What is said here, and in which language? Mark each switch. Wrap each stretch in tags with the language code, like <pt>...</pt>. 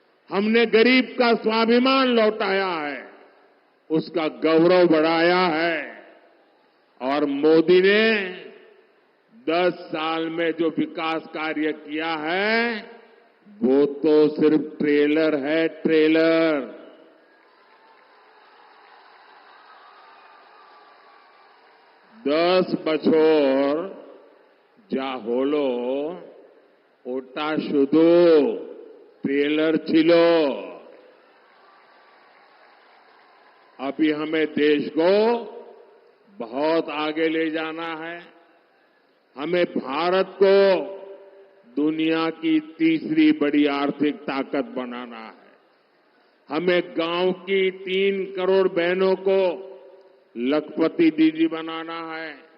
<hi>हमने गरीब का स्वाभिमान लौटाया है, उसका गौरव बढ़ाया है। और मोदी ने 10 साल में जो विकास कार्य किया है, वो तो सिर्फ ट्रेलर है, ट्रेलर।</hi> <bn>10 বছর যা হলো ওটা শুধু ट्रेलर ছিল।</bn> <hi>अभी हमें देश को बहुत आगे ले जाना है। हमें भारत को दुनिया की तीसरी बड़ी आर्थिक ताकत बनाना है। हमें गांव की 3 करोड़ बहनों को लखपति दीदी बनाना है।</hi>